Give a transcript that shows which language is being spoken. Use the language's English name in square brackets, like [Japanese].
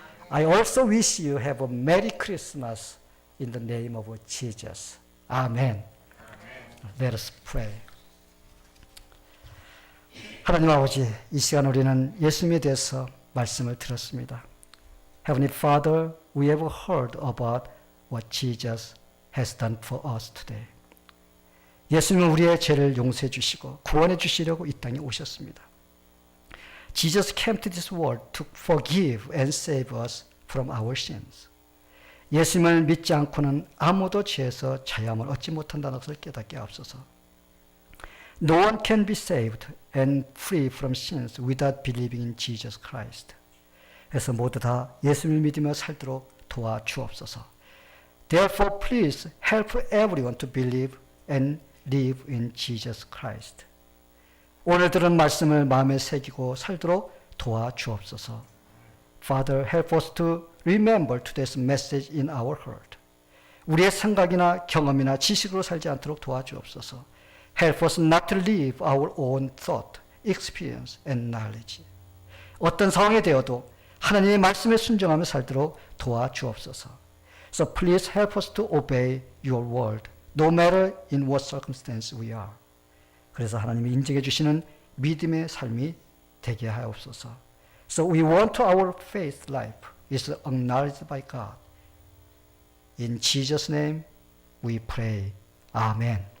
[English] I also wish you have a Merry Christmas in the name of Jesus. Amen. Let us pray. [Korean] 하나님 아버지, 이 시간 우리는 예수님에 대해서 말씀을 들었습니다. [English] Heavenly Father, we have heard about what Jesus has done for us today. [Korean] 예수님은 우리의 죄를 용서해 주시고 구원해 주시려고 이 땅에 오셨습니다. [English] Jesus came to this world to forgive and save us from our sins. [Korean] 예수님을 믿지 않고는 아무도 죄에서 자유함을 얻지 못한다는 것을 깨닫게 하옵소서. [English] No one can be saved and free from sins without believing in Jesus Christ. [Korean] 그래서 모두 다 예수님을 믿으며 살도록 도와주옵소서. [English] Therefore, please help everyone to believe and live in Jesus Christ. [Korean] 오늘 들은 말씀을 마음에 새기고 살도록 도와주옵소서. [English] Father, help us to remember today's message in our heart. [Korean] 우리의 생각이나 경험이나 지식으로 살지 않도록 도와주옵소서. [English] Help us not to live our own thought, experience, and knowledge. [Korean] 어떤 상황에 되어도 하나님의 말씀에 순종하며 살도록 도와주옵소서. [English] So please help us to obey your word, no matter in what circumstance we are. [Korean] 그래서 하나님이 인정해 주시는 믿음의 삶이 되게 하옵소서. [English] So we want our faith life is acknowledged by God. In Jesus' name we pray. Amen.